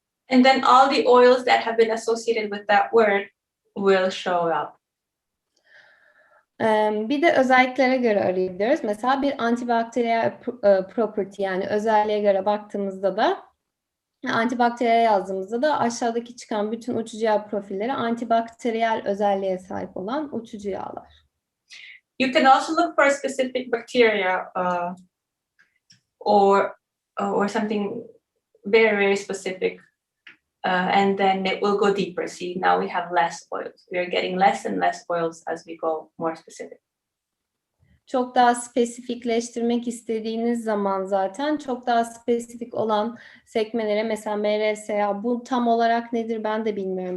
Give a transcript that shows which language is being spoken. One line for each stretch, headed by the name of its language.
English: And then all the oils that have been associated with that word will show up.
Turkish: Bir de özelliklere göre arayabiliyoruz. Mesela bir antibakteriyel property, yani özelliğe göre baktığımızda da antibakteriyel yazdığımızda da aşağıdaki çıkan bütün uçucu yağ profilleri antibakteriyel özelliğe sahip olan uçucu yağlar.
English: You can also look for a specific bacteria or something very, very specific. And then it will go deeper. See, now we have less oils. We are getting less and less oils as we go more specific.
Turkish: Çok daha spesifikleştirmek istediğiniz zaman zaten çok daha spesifik olan sekmelere, mesela MRSA, bu tam olarak nedir ben de bilmiyorum.